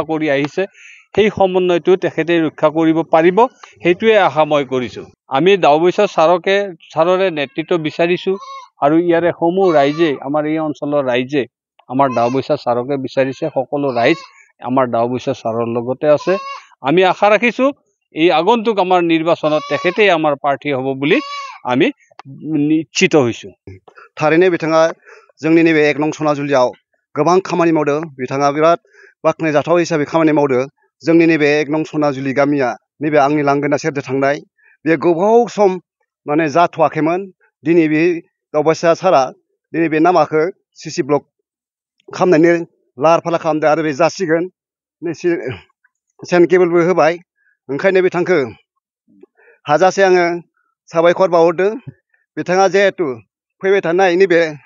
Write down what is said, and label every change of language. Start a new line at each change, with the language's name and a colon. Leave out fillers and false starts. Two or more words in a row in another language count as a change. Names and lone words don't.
Assamese: কৰি আহিছে সেই সমন্বয়টো তেখেতে ৰক্ষা কৰিব পাৰিব সেইটোৱে আশা মই কৰিছোঁ আমি ডাওবৈচা ছাৰৰে নেতৃত্ব বিচাৰিছোঁ আৰু ইয়াৰে সমূহ ৰাইজে আমাৰ এই অঞ্চলৰ ৰাইজে আমাৰ ডাওবৈচা ছাৰকে বিচাৰিছে সকলো ৰাইজ আমাৰ ডাওবৈচা ছাৰৰ লগতে আছে আমি আশা ৰাখিছোঁ এই আগন্তুক আমাৰ নিৰ্বাচনত তেখেতেই আমাৰ প্ৰাৰ্থী হ'ব বুলি আমি নিশ্চিত হৈছোঁ
Bodo: थारैनो बिथाङा जोंनि नैबे 1 नं सनाजुलियाव गोबां खामानि मावदों बिथाङा बिराद बाख्नायजाथाव हिसाबै खामानि मावदों जोंनि नैबे 1 नं सनाजुलि गामिया नैबे आंनि लांगोना सेरजों थांनाय बे गोबाव सम माने जाथ'वाखैमोन दिनै बे दावबायसा सारा दिनै बे नामाखौ CC ब्लक खालामनायनि लाहार फाहार खालामदों आरो बे जासिगोन सेन केबोलबो होबाय ओंखायनो बिथांखौ हाजासे आङो साबायखर बावहरदों बिथाङा जिहेतु फैबाय थानाय नैबे